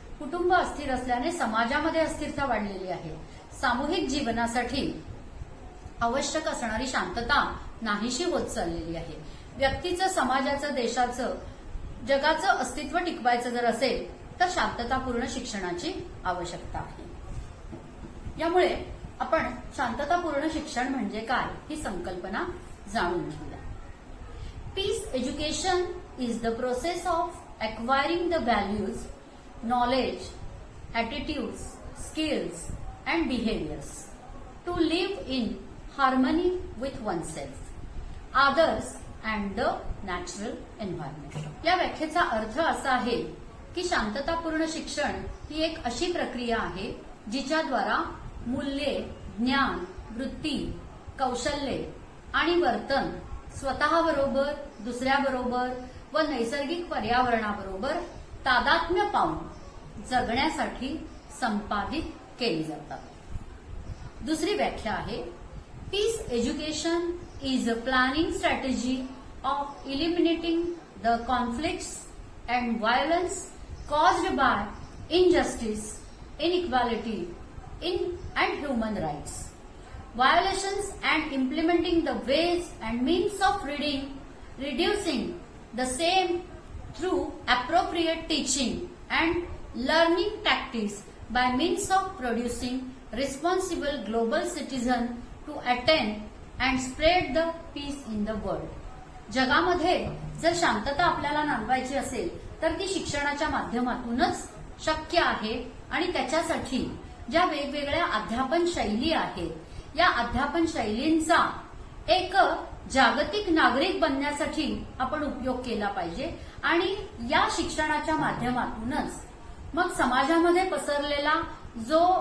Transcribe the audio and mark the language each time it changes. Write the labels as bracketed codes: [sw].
[mr] कुटुंब अस्थिर असल्याने समाजामध्ये अस्थिरता वाढलेली आहे. सामूहिक जीवनासाठी आवश्यक असणारी शांतता नाहीशी होत चाललेली आहे. व्यक्तीचं, समाजाचं, देशाचं, जगाचं अस्तित्व टिकवायचं जर असेल तर शांततापूर्ण शिक्षणाची आवश्यकता आहे. यामुळे आपण शांततापूर्ण शिक्षण म्हणजे काय ही संकल्पना जाणून घेऊया. [en] Peace education is the process of acquiring the values, knowledge, attitudes, skills and behaviors to live in harmony with oneself, others and the natural environment. [mr] या व्याख्येचा अर्थ असा आहे की शांततापूर्ण शिक्षण ही एक अशी प्रक्रिया आहे जिच्याद्वारा मूल्ये, ज्ञान, वृत्ती, कौशल्ये आणि वर्तन स्वतःबरोबर, दुसऱ्याबरोबर व नैसर्गिक पर्यावरणाबरोबर तादात्म्य पावून जगण्यासाठी संपादित केली जातात. दुसरी व्याख्या आहे, [en] Peace education is a planning strategy of eliminating the conflicts and violence caused by injustice, inequality and human rights, violations and implementing the ways and means of reducing the same through appropriate teaching and learning tactics by means of producing responsible global citizen to attain and spread the peace in the world. [mr] जगामध्ये जर शांतता आपल्याला नांदवायची असेल तर ती शिक्षणाच्या माध्यमातूनच शक्य आहे आणि त्याच्यासाठी ज्या वेगवेगळ्या अध्यापन शैली आहेत, या अध्यापन शैलींचा एक जागतिक नागरिक बनण्यासाठी आपण उपयोग केला पाहिजे आणि या शिक्षणाच्या माध्यमातूनच मग समाजामध्ये पसरलेला जो